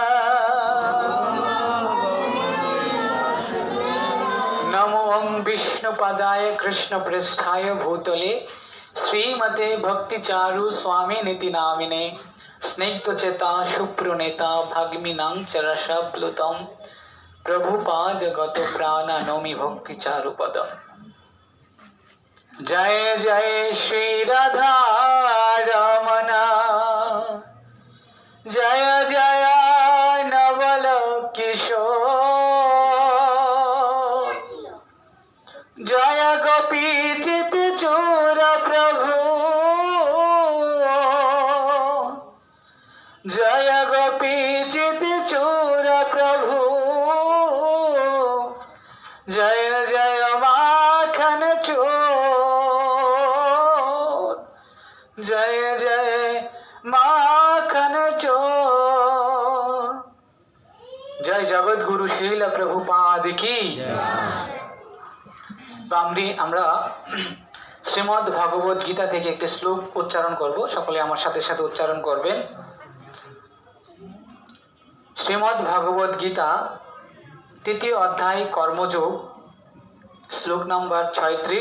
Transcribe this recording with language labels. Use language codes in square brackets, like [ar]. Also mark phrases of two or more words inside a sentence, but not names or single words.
[sa] नमो विष्णुपदाय कृष्णप्रेष्ठाय भूतले श्रीमते भक्तिचारु स्वामिनिति नामिने स्निग्धचेता शुभ्रनेता भग्मिनां चरसप्लुतं प्रभुपादगत प्राणा नौमि भक्तिचारुपदम्। [hi] जय जय श्री राधा रमण जय जय नवल किशोर जय गोपी चित चोर प्रभु जय गोपी चित चोर प्रभु जय जय माखन चोर जय जय माखन चोर। जय जगत गुरु श्रील प्रभुपाद की। [bn] তো আমরা শ্রীমদ্ ভগবত গীতা থেকে একটি শ্লোক উচ্চারণ করব। সকলে আমার সাথে সাথে উচ্চারণ করবেন। শ্রীমদ্ ভগবত গীতা তৃতীয় অধ্যায় কর্মযোগ শ্লোক নম্বর ৩৬।